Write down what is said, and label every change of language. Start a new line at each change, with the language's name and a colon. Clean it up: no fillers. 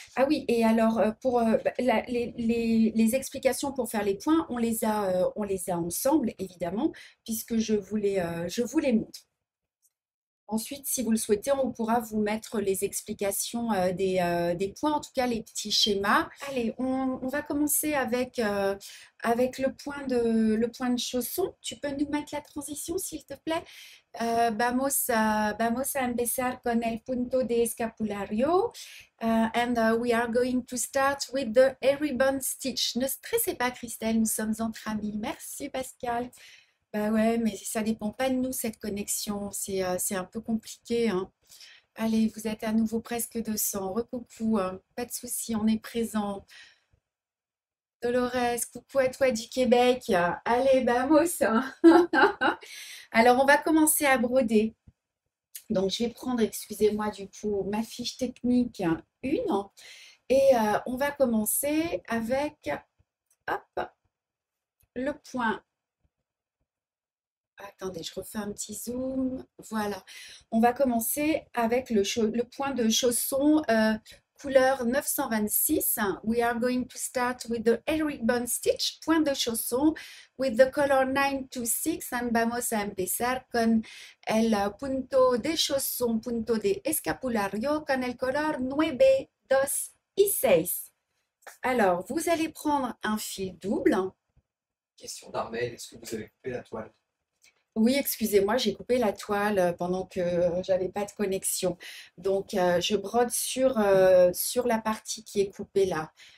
French: Ah oui, et alors pour les explications pour faire les points, on les a ensemble, évidemment, puisque je vous les montre. Ensuite, si vous le souhaitez, on pourra vous mettre les explications des points, en tout cas les petits schémas. Allez, on va commencer avec le point de chausson. Tu peux nous mettre la transition, s'il te plaît?
Spanish: Vamos a empezar con el punto de escapulario.
English: And we are going to start with the ribbon stitch.
French: Ne stressez pas, Christelle, nous sommes entre amis. Merci, Pascal. Bah ouais, mais ça dépend pas de nous, cette connexion. C'est un peu compliqué, hein. Allez, vous êtes à nouveau presque 200. Recoucou, hein. Pas de souci, on est présent. Dolores, coucou à toi du Québec. Allez, vamos, hein. Alors, on va commencer à broder. Donc, je vais prendre, excusez-moi, du coup, ma fiche technique 1. Et on va commencer avec, hop, le point. Attendez, je refais un petit zoom. Voilà. On va commencer avec le point de chausson couleur 926.
English: We are going to start with the ribbon stitch, point de chausson, with the color 926.
Spanish: And vamos a empezar con el punto de chausson, punto de escapulario, con el color 9, 2 y 6.
French: Alors, vous allez prendre un fil double. Question d'Armel, est-ce que vous avez coupé la toile? Oui, excusez-moi, j'ai coupé la toile pendant que j'avais pas de connexion. Donc, je brode sur la partie qui est coupée là.